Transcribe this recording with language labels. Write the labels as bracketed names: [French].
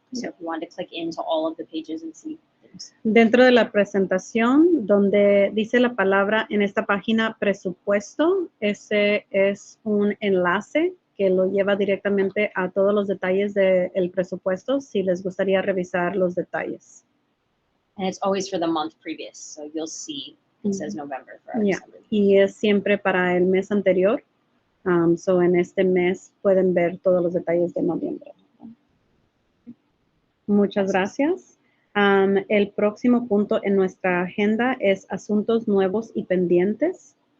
[English] So if you want to click into all of the pages and see things. [Spanish] Dentro de la presentación, donde dice la palabra en esta página presupuesto, ese es un enlace que lo lleva directamente a todos los detalles del presupuesto, si les gustaría revisar los detalles. [English] And it's always for the month previous, so you'll see it says November for every Yeah. December. [Spanish] Y es siempre para el mes anterior. So en este mes pueden ver todos los detalles de noviembre. Muchas gracias. El próximo punto en nuestra agenda es asuntos nuevos y pendientes.